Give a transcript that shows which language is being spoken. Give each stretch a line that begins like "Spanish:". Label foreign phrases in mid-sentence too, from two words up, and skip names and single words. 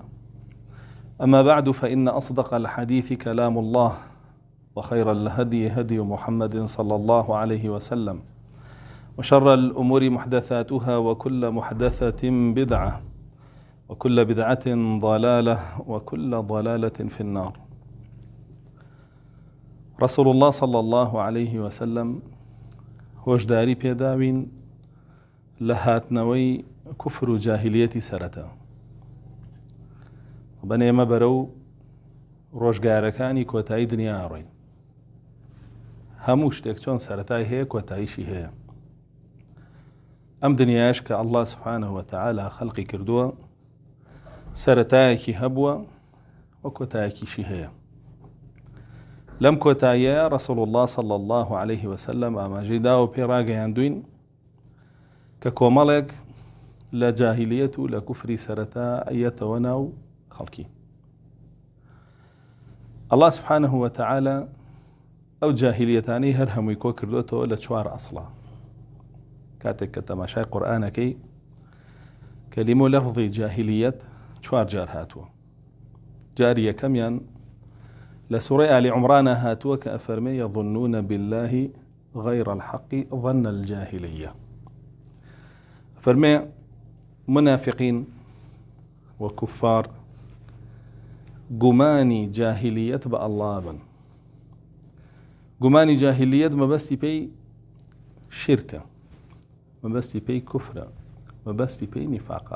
Arabic: أما بعد، فإن أصدق الحديث كلام الله، وخير الهدي هدي محمد صلى الله عليه وسلم، وشر الأمور محدثاتها، وكل محدثة بدعة، وكل بدعة ضلالة، وكل ضلالة في النار. رسول الله صلى الله عليه وسلم
Central Kurdish: هۆشداری پێداوین لە هاتنەوەی کوفر و جاهلیەتی سەرەتا، بەنێمە بەرەو ڕۆژگارەکانی کۆتایی دنیا ئاڕۆین. هەموو شتێک چۆن سەرەتای هەیە کۆتاییشی هەیە. ئەم دنیاش کە
Arabic: الله سبحانه وتعالى
Central Kurdish: خەڵقی کردووە سەرەتایەکی هەبووە و کۆتایەکیشی هەیە. لەم کۆتاییە
Arabic: رسول الله صلى الله عليه وسلم
Central Kurdish: ئاماژەی داوە پێ ڕاگەیاندوین کە کۆمەڵێک لە جاهلیەت و لە کوفری سەرەتا ئەیەتەوە ناو خەڵکی.
Arabic: الله سبحانه وتعالى
Central Kurdish: ئەو جاهلیەتانەی هەر هەمووی کۆ کردوێتەوە لە 4 ئەسڵا. کاتێک کە تەماشای قورئانەکەی کەلیمە و لەفظی جاهلیەت 4 جار هاتووە. جاری یەکەمیان لە سوورەی آل عمران هاتووە کە ئەفەرمێ
Arabic: يظنون بالله غير الحق ظن الجاهلية.
Central Kurdish: ئەفەرمێ منافقین وكفار گومانی جاهلیەت بە ئەڵڵا بن. گومانی جاهلیەت مەبەستی پێی شرکە، مەبەستی پێی کوفرە، مەبەستی پێی نیفاقە.